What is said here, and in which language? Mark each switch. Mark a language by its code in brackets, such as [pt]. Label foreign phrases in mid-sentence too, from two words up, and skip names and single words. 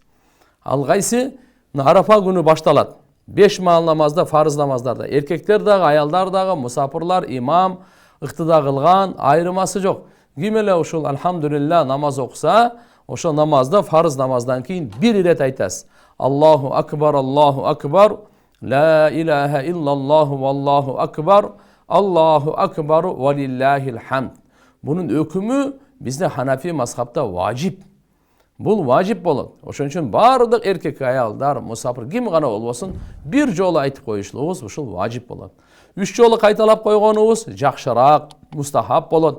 [ky] Ал кайсы? Арапа күнү башталат. 5 маал намазда, фарыз намаздарда. Эркектер дагы, аялдар дагы, мусафирлар, имам, ыктыда кылган, айырмасы жок. Ким эле ушул алхамдулилля намаз окуса, ошол намазда, фарыз намаздан кийин бир ирет айтасыз. [ar] الله أكبر، لا إله إلا الله والله أكبر، الله أكبر ولله الحمد. [ky] Бунун өкүмү бизде Ханафи мазхабта важип. Бул важип болот. Ошон үчүн бардык эркек, аялдар, мусафир ким гана болбосун, бир жолу айтып коюшубуз ушул важип болот. 3 жолу кайталап койгонубуз жакшыраак, мустахаб болот.